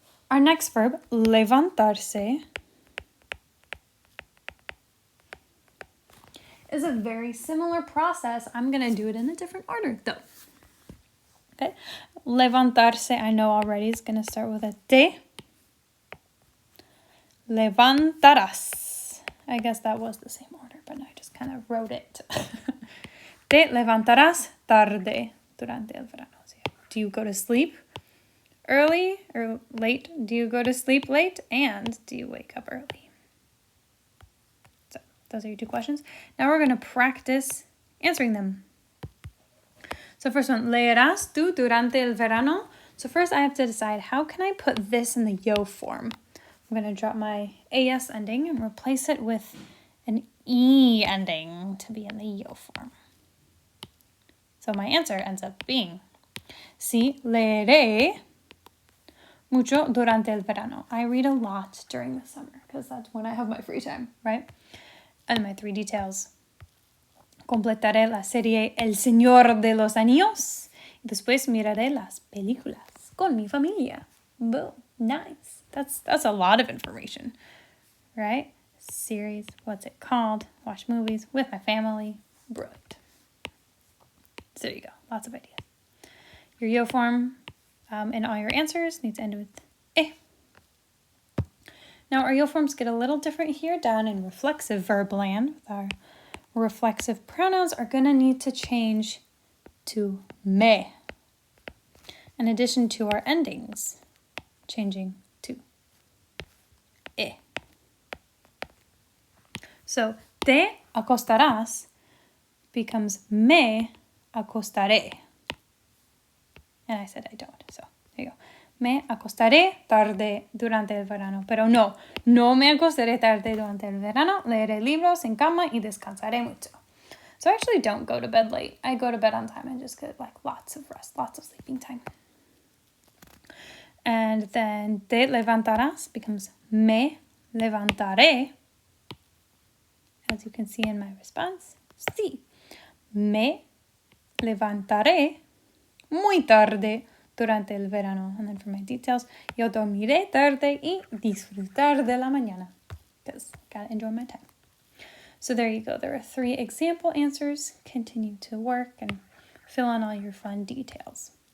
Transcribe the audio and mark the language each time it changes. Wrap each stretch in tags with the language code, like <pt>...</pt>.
<en>Our next verb, levantarse, is a very similar process. I'm going to do it in a different order, though. Okay, levantarse, I know already, is going to start with a te. Levantarás. I guess that was the same order, but I just kind of wrote it.</en> <es>Te levantarás tarde durante el verano.</es> <en>Do you go to sleep early or late? Do you go to sleep late? And do you wake up early? So those are your 2 questions. Now we're going to practice answering them. So first one,</en> <es>leerás tú durante el verano?</es> <en>So first I have to decide, how can I put this in the yo form? I'm going to drop my AS ending and replace it with an E ending to be in the yo form. So my answer ends up being,</en> <es>sí, leeré mucho durante el verano.</es> <en>I read a lot during the summer because that's when I have my free time, right? And my 3 details.</en> <es>Completaré la serie El Señor de los Anillos. Y después miraré las películas con mi familia.</es> <en>Boom. Nice. That's a lot of information, right? Series, what's it called? Watch movies with my family. Brilliant. So there you go. Lots of ideas. Your yo form and all your answers need to end with eh. Now our yo forms get a little different here down in reflexive verb land. With our reflexive pronouns are going to need to change to me. In addition to our endings changing to e.</en> <es>So, te acostarás becomes me acostaré.</es> <en>And I said I don't, so there you go.</en> <es>Me acostaré tarde durante el verano. Pero no me acostaré tarde durante el verano. Leeré libros en cama y descansaré mucho.</es> <en>So I actually don't go to bed late. I go to bed on time and just get like lots of rest, lots of sleeping time.</en> <es>And then te levantarás becomes me levantaré.</es> <en>As you can see in my response, sí.</en> <es>Me levantaré muy tarde durante el verano.</es> <en>And then for my details,</en> <es>yo dormiré tarde y disfrutar de la mañana.</es> <en>Because gotta enjoy my time. So there you go. There are 3 example answers. Continue to work and fill in all your fun details.</en>